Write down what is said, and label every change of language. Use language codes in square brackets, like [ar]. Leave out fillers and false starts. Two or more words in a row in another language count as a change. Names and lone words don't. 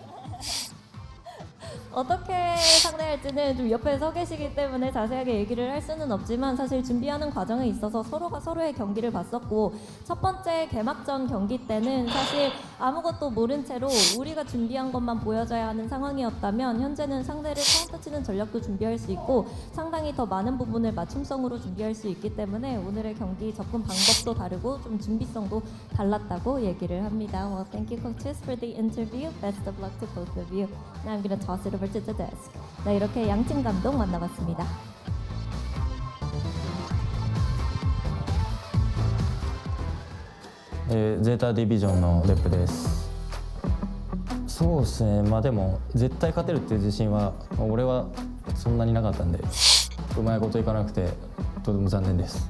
[ko] 어떻게 상대할지는 좀 옆에 서 계시기 때문에 자세하게 얘기를 할 수는 없지만 사실 준비하는 과정에 있어서 서로가 서로의 경기를 봤었고 첫 번째 개막전 경기 때는 사실 아무것도 모른 채로 우리가 준비한 것만 보여줘야 하는 상황이었다면 현재는 상대를 카운터 치는 전략도 준비할 수 있고 상당히 더 많은 부분을 맞춤성으로 준비할 수 있기 때문에 오늘의 경기 접근 방법도 다르고 좀 준비성도 달랐다고 얘기를 합니다. [en] Well, thank you coaches for the interview. Best of luck to both of you. Now I'm gonna toss it over to the desk. [ko] 네, 이렇게 양팀 감독 만나봤습니다. [ja] ゼータディビジョンのレップです。そうですね、まあでも絶対勝てるっていう自信は俺はそんなになかったんで、うまいこといかなくてとても残念です。